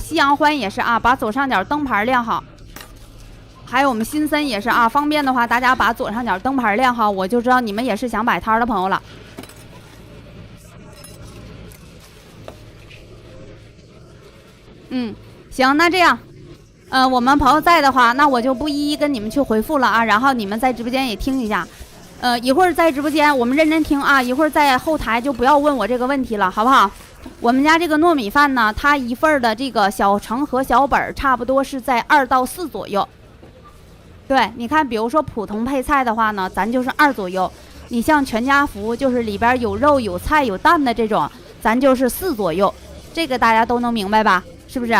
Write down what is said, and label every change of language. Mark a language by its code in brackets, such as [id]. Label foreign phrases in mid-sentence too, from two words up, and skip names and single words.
[zh] 夕陽歡也是啊，把左上角燈牌亮好。還有我們新森也是啊，方便的話大家把左上角燈牌亮好，我就知道你們也是想擺攤的朋友了。行，那這樣，我們朋友在的话，那我就不一一跟你们去回复了啊，然後你們在直播間也聽一下。一會兒在直播間我們認真聽啊，一會兒在後台就不要問我這個問題了，好不好？我們家這個糯米飯呢，它一份的這個小成和小本差不多是在2到4左右。對，你看，比如說普通配菜的話呢，咱就是2左右。你像全家福，就是裡邊有肉、有菜、有蛋的這種，咱就是4左右。這個大家都能明白吧？是不是？